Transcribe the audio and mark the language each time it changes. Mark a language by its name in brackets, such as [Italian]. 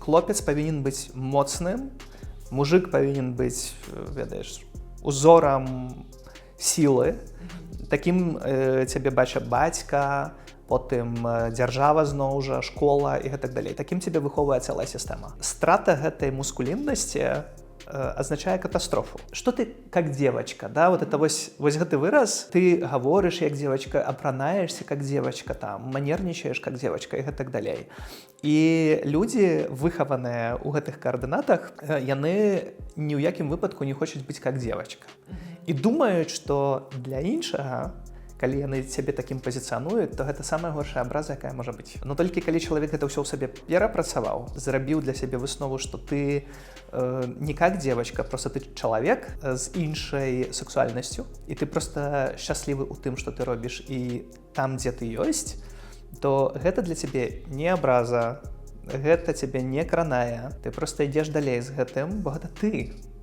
[Belarusian] Хлопец павінен быць моцным, мужик павінен быць, ведаеш, узорам сілы. Такім цябе бача бацька, потым дзяржава зноў жа, школа і гэтак далей. Такім цябе выхоўвае цэлая сістэма. Страта гэтай мускуліннасці означае катастрофу. [Russian] Что ты как девочка, [Belarusian] да, вот это вось гэты выраз, ты гаворыш як девочка, апранаешься [Russian] как девочка, [Belarusian] там, манернічаеш как девочка і гэтак далей. І людзі, выхаваныя ў гэтых каардынатах, яны ні ў якім выпадку не хочуць быць [Russian] как девочка. [Belarusian] І думаюць, што для іншага, калі яны цябе такім пазіцыянуюць, то гэта самая горшая абраза, якая можа быць. Но толькі калі чалавек гэта ўсё ў сабе перапрацаваў, зрабіў для сябе выснову, што ты не [Russian] как девочка, [Belarusian] просто ты чалавек з іншай сексуальнасцю, і ты просто шчаслівы ў тым, што ты робіш, і там, дзе ты ёсць, то гэта для цябе не абраза, гэта цябе не кранае, ты просто ідзеш далей з гэтым, бо гэта ты.